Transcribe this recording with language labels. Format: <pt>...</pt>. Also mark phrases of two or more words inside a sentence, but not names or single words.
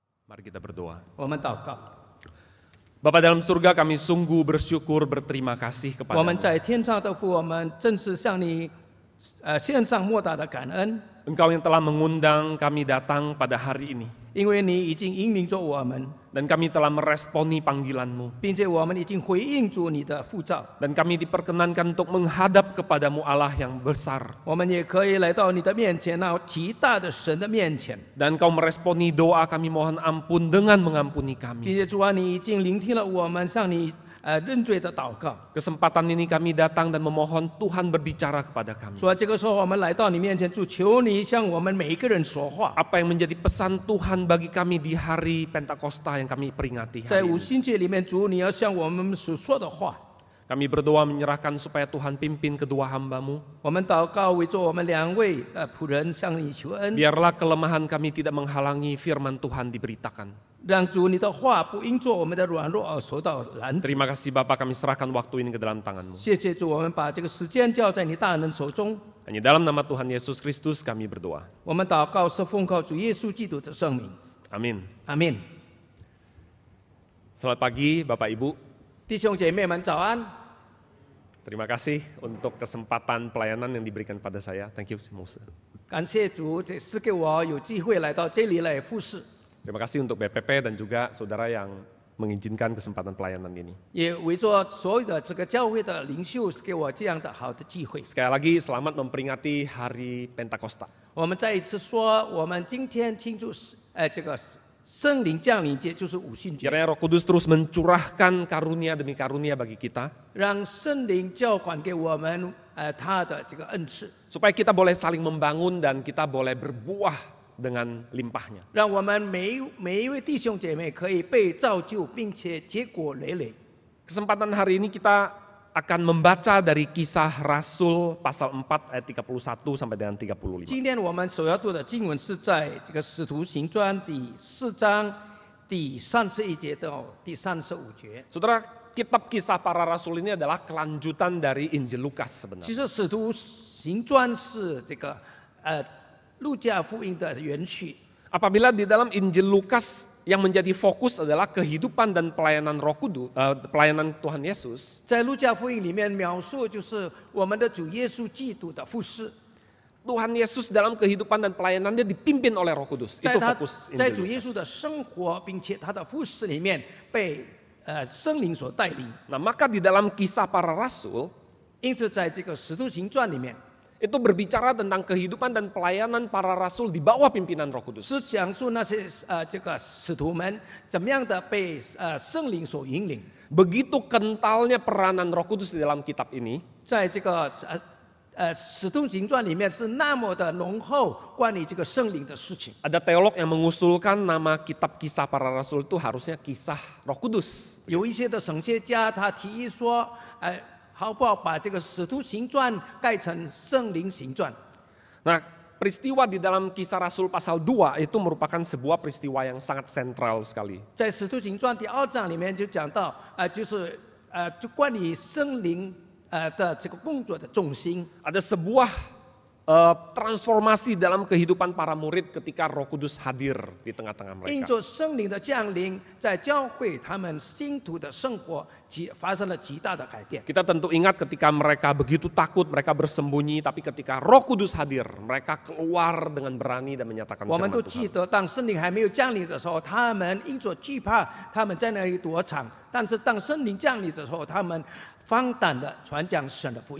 <id>Mari kita berdoa.</id> <zh>我们祷告，</zh> <id>Bapa dalam surga, kami sungguh bersyukur, berterima kasih</id> <zh>我们</zh> <id>kepadamu.</id> <zh>在天上的父，我们正是向你献上莫大的感恩，</zh> <id>Engkau yang telah mengundang kami datang pada hari ini.</id> <zh>因为你已经引领着我们，</zh> <id>Dan kami telah meresponi panggilan-Mu.</id> <zh>并且我们已经回应住你的呼召，</zh> <id>Dan kami diperkenankan untuk menghadap kepadamu Allah yang besar.</id> <zh>我们也可以来到你的面前，那极大的神的面前，</zh> <id>Dan Engkau meresponi doa kami mohon ampun dengan mengampuni</id> <zh>并</zh> <id>kami.</id> <zh>且主啊，你已经聆听了我们向你认罪的祷告。</zh> <id>Kesempatan ini kami datang dan memohon Tuhan berbicara kepada kami.</id> <zh>主啊，这个时候我们来到你面前，主求你向我们每一个人说话。</zh> <id>Apa yang menjadi pesan Tuhan bagi kami di hari Pentakosta yang kami peringati</id> <zh>在</zh> <id>hari</id> <zh>五</zh> <id>ini.</id> <zh>旬节里面，主你要向我们所说的话，</zh> <id>Kami berdoa menyerahkan supaya Tuhan pimpin kedua hamba-Mu.</id> <zh>我们祷告为着我们两位仆人向你求恩，</zh> <id>Biarlah kelemahan kami tidak menghalangi firman Tuhan diberitakan.</id> <zh>让主你的话不因着我们的软弱而受到拦阻。</zh> <id>Terima kasih Bapa, kami serahkan waktu ini ke dalam tangan-Mu.</id> <zh>谢谢主，我们把这个时间交在你大人手中。</zh> <id>Hanya dalam nama Tuhan Yesus Kristus kami berdoa.</id> <zh>我们祷告是奉靠主耶稣基督的圣名，</zh> <id>Amin.</id> <zh>阿门。</zh> <id>Selamat pagi Bapak Ibu.</id> <zh>弟兄姐妹们早安，</zh> <id>Terima kasih untuk kesempatan pelayanan yang diberikan pada saya.</id> <en>Thank you, Musa.</en> <zh>感谢主，这赐给我有机会来到这里来服侍，</zh> <id>Terima kasih untuk BPP dan juga saudara yang mengizinkan kesempatan pelayanan ini.</id> <zh>也为着所有的这个教会的领袖，是给我这样的好的机会。</zh> <id>Sekali lagi selamat memperingati Hari Pentakosta.</id> <zh>我们再一次说，我们今天庆祝这个圣灵降临节，就是五旬节，</zh> <id>Kiranya Roh Kudus terus mencurahkan karunia demi karunia bagi kita,</id> <zh>让圣灵浇灌给我们他的这个恩赐，</zh> <id>supaya kita boleh saling membangun dan kita boleh berbuah dengan limpahnya.</id> <zh>让我们每一位弟兄姐妹可以被造就，并且结果累累。</zh> <id>Kesempatan hari ini kita akan membaca dari Kisah Rasul pasal 4 ayat 31 sampai dengan 35.</id> <zh>今天我们所要读的经文是在这个使徒行传第4章第31节到第35节。</zh> <id>Saudara, kitab Kisah Para Rasul ini adalah kelanjutan dari Injil Lukas</id> <zh>其</zh> <id>sebenarnya.</id> <zh>实使徒行传是这个路加福音的延续。</zh> <id>Apabila di dalam Injil Lukas yang menjadi fokus adalah kehidupan dan pelayanan Roh Kudus, pelayanan Tuhan Yesus,</id> <zh>在路加福音里面描述就是我们的主耶稣基督的服事，</zh> <id>Tuhan Yesus dalam kehidupan dan pelayanannya dipimpin oleh Roh Kudus.</id> <zh>在</zh> <id>Itu</id> <zh>他</zh> <id>fokus</id> <zh>在</zh> <id>Injil</id> <zh>主耶稣</zh> <id>Lukas.</id> <zh>的生活，并且他的服事里面被圣灵所带领。</zh> <id>Nah, maka di dalam Kisah Para Rasul</id> <zh>因此，在这个使徒行传里面，</zh> <id>itu berbicara tentang kehidupan dan pelayanan para rasul di bawah pimpinan Roh Kudus.</id> <zh>是讲述那些这个使徒们怎么样的被圣灵所引领。</zh> <id>Begitu kentalnya peranan Roh Kudus di dalam kitab ini,</id> <zh>在这个使徒行传里面是那么的浓厚关于这个圣灵的事情。</zh> <id>ada teolog yang mengusulkan nama kitab Kisah Para Rasul itu harusnya Kisah Roh Kudus.</id> <zh>有一些的神学家他提议说，好不好把这个使徒行传改成圣灵行传？</zh> <id>Nah, peristiwa di dalam Kisah Rasul pasal 2 itu merupakan sebuah peristiwa yang sangat sentral sekali.</id> <zh>在使徒行传第2章里面就讲到，就是就关于圣灵的这个工作的重心。</zh> <id>Ada sebuah transformasi dalam kehidupan para murid ketika Roh Kudus hadir di tengah-tengah</id> <zh>因</zh> <id>mereka.</id> <zh>着圣灵的降临，在教会他们信徒的生活发生了极大的改变。</zh> <id>Kita tentu ingat ketika mereka begitu takut, mereka bersembunyi, tapi ketika Roh Kudus hadir, mereka keluar dengan berani dan menyatakan</id> <zh>我们</zh> <id>firman</id> <zh>都记</zh> <id>Tuhan.</id> <zh>得，当圣灵还没有降临的时候，他们因着惧怕，他们在那里躲藏；但是当圣灵降临的时候，他们放胆的传讲神的福音。</zh>